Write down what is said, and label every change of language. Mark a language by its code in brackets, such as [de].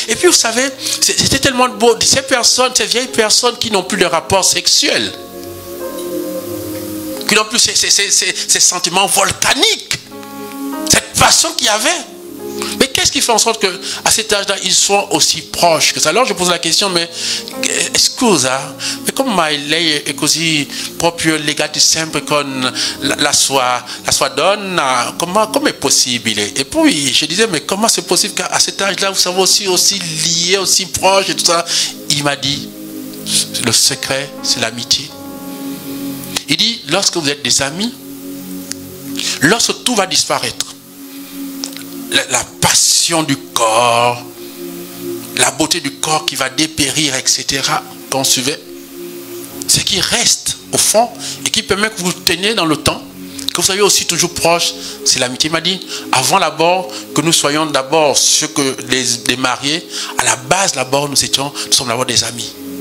[fr] Et puis vous savez, c'était tellement beau. Ces personnes, ces vieilles personnes qui n'ont plus de rapport sexuel, qui n'ont plus ces sentiments volcaniques, cette passion qu'il y avait. Mais qu'est-ce qui fait en sorte qu'à cet âge-là, ils soient aussi proches que ça? Alors je pose la question, mais [it] scusa, mais come lei è così proprio legati sempre con la sua donna? [fr] Comment est possible? Et puis je disais, mais comment c'est possible qu'à cet âge-là, vous savez aussi liés, aussi proches et tout ça? Il m'a dit, le secret, c'est l'amitié. Il dit, lorsque vous êtes des amis, lorsque tout va disparaître, la passion du corps, la beauté du corps qui va dépérir, etc., qu'on suivait, ce qui reste au fond et qui permet que vous teniez dans le temps, que vous soyez aussi toujours proche, c'est l'amitié. Il m'a dit, avant d'abord, que nous soyons d'abord ceux que les mariés, à la base d'abord, nous sommes d'abord des amis.